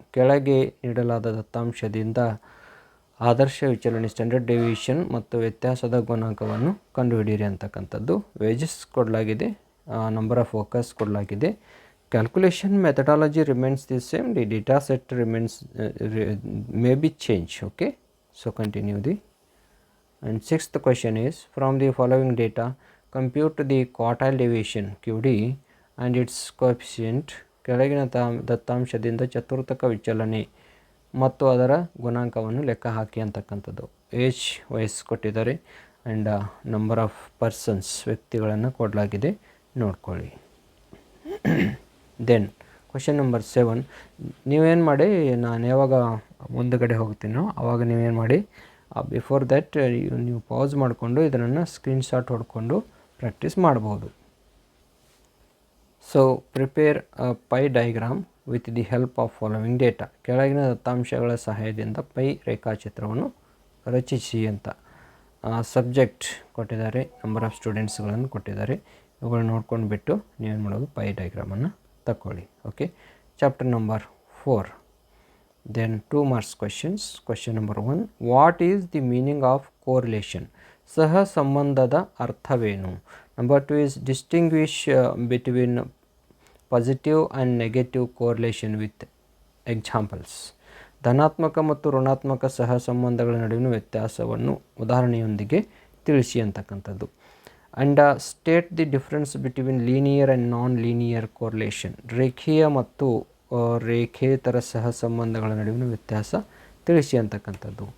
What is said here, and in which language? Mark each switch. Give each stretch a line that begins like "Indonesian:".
Kannada: ಕೆಳಗೆ ನೀಡಲಾದ ದತ್ತಾಂಶದಿಂದ ಆದರ್ಶ ವಿಚಲನೆ standard deviation ಮತ್ತು ವ್ಯತ್ಯಾಸದ ಗುಣಾಂಕವನ್ನು ಕಂಡುಹಿಡಿಯಿರಿ ಅಂತಕ್ಕಂಥದ್ದು. ವೇಜಸ್ ಕೊಡಲಾಗಿದೆ, ನಂಬರ್ ಆಫ್ ವರ್ಕರ್ಸ್ ಕೊಡಲಾಗಿದೆ.
English: Calculation methodology remains the same, the data set remains may be change. Okay, so continue the. And sixth question is, from the following data compute the quartile deviation QD and its coefficient.
Kannada: ಕೆಳಗಿನ ದತ್ತಾಂಶದಿಂದ ಚತುರ್ಥಕ ವಿಚಲನೆ ಮತ್ತು ಅದರ ಗುಣಾಂಕವನ್ನು ಲೆಕ್ಕ ಹಾಕಿ ಅಂತಕ್ಕಂಥದ್ದು. Age ವಯಸ್ಸು ಕೊಟ್ಟಿದ್ದಾರೆ and number of persons ವ್ಯಕ್ತಿಗಳನ್ನು ಕೊಡಲಾಗಿದೆ, ನೋಡ್ಕೊಳ್ಳಿ. ದೆನ್ ಕ್ವಶನ್ ನಂಬರ್ 7, ನೀವೇನು ಮಾಡಿ, ನಾನು ಯಾವಾಗ ಮುಂದುಗಡೆ ಹೋಗ್ತೀನೋ ಆವಾಗ ನೀವೇನು ಮಾಡಿ,
English: before that
Kannada: ನೀವು ಪಾಸ್ ಮಾಡಿಕೊಂಡು ಇದನ್ನು ಸ್ಕ್ರೀನ್ಶಾಟ್ ಹೊಡ್ಕೊಂಡು ಪ್ರಾಕ್ಟೀಸ್ ಮಾಡ್ಬೋದು.
English: So prepare a pie diagram with the help of following data.
Kannada: ಕೆಳಗಿನ ದತ್ತಾಂಶಗಳ ಸಹಾಯದಿಂದ ಪೈ ರೇಖಾಚಿತ್ರವನ್ನು ರಚಿಸಿ ಅಂತ. ಸಬ್ಜೆಕ್ಟ್ ಕೊಟ್ಟಿದ್ದಾರೆ, ನಂಬರ್ ಆಫ್ ಸ್ಟೂಡೆಂಟ್ಸ್ಗಳನ್ನು ಕೊಟ್ಟಿದ್ದಾರೆ. ಇವುಗಳನ್ನ ನೋಡ್ಕೊಂಡು ಬಿಟ್ಟು ನೀವೇನು ಮಾಡೋದು, ಪೈ ಡಯಾಗ್ರಾಮನ್ನು ತಗೊಳ್ಳಿ.
English: Okay, chapter number 4. Then 2 marks questions. Question number 1, what is the meaning of correlation?
Kannada: ಸಹ ಸಂಬಂಧದ ಅರ್ಥವೇನು?
English: Number 2 is distinguish between positive and negative correlation with examples.
Kannada: ಧನಾತ್ಮಕ ಮತ್ತು ಋಣಾತ್ಮಕ ಸಹ ಸಂಬಂಧಗಳ ನಡುವಿನ ವ್ಯತ್ಯಾಸವನ್ನು ಉದಾಹರಣೆಯೊಂದಿಗೆ ತಿಳಿಸಿ ಅಂತಕ್ಕಂಥದ್ದು.
English: And state the difference between linear and non-linear correlation.
Kannada: ರೇಖೀಯ ಮತ್ತು ರೇಖೇತರ ಸಹ ಸಂಬಂಧಗಳ ನಡುವಿನ ವ್ಯತ್ಯಾಸ ತಿಳಿಸಿ ಅಂತಕ್ಕಂಥದ್ದು.